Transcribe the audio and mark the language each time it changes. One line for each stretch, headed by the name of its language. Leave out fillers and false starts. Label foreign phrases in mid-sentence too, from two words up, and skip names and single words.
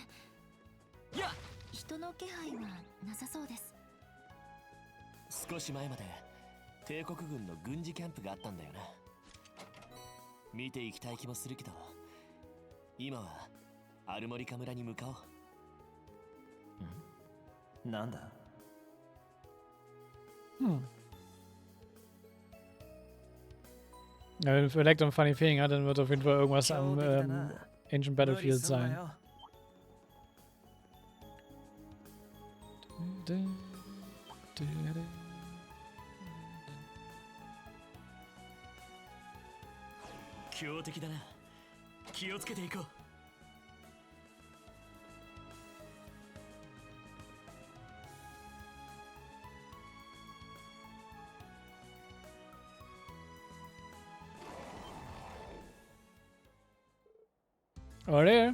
Japanese: いや、人の気配はなさそうです。少し前まで帝国軍の軍事キャンプがあったんだよな。見ていきたい気もするけど、今はアルモリカ村に向かおう。なんだ
German: Ja, wenn Vielleicht ein
English: Funny Feeling
German: hat, dann wird auf jeden Fall irgendwas am Ancient Battlefield sein.
Japanese: 強敵だな。気をつけていこう。
English: Oh there.